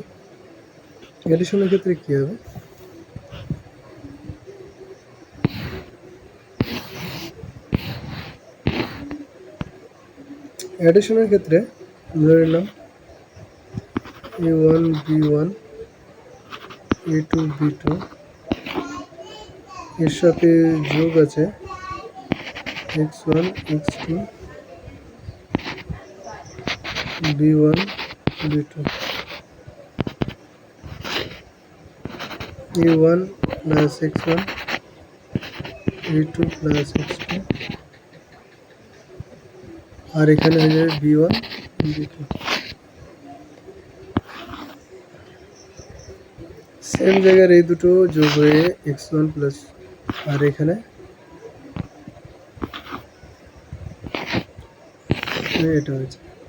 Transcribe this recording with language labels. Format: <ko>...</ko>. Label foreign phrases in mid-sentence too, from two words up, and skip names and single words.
<bn>অ্যাডিশনের ক্ষেত্রে কী হবে? অ্যাডিশনের ক্ষেত্রে ধরে নিলাম A1 B1 A2 B2 এর সাথে যোগ আছে X1 X2 B1 B2 A1 plus X1 A2 plus X2 আর এখানে হয়ে যাবে B1 B2। সেম জায়গার এই দুটো যোগ হয়ে X1 প্লাস আর এখানে এটা হয়েছে।</bn>